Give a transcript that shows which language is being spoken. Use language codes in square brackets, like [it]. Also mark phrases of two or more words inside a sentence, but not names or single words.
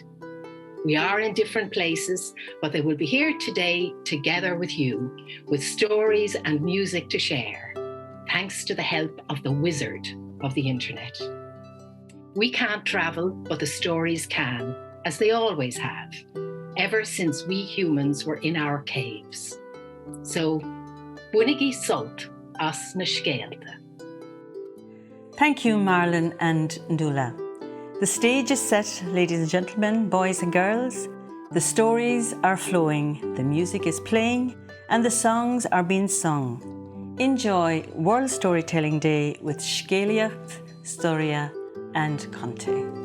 [en] We are in different places, but they will be here today together with you, with stories and music to share, thanks to the help of the wizard of the internet. We can't travel, but the stories can, as they always have, ever since we humans were in our caves. So, [ga] buinigí sult as na scéalta. [en] Thank you, Marlon and Ndula. The stage is set, ladies and gentlemen, boys and girls. The stories are flowing, the music is playing, and the songs are being sung. Enjoy World Storytelling Day with Scéalaíocht Storia Contes.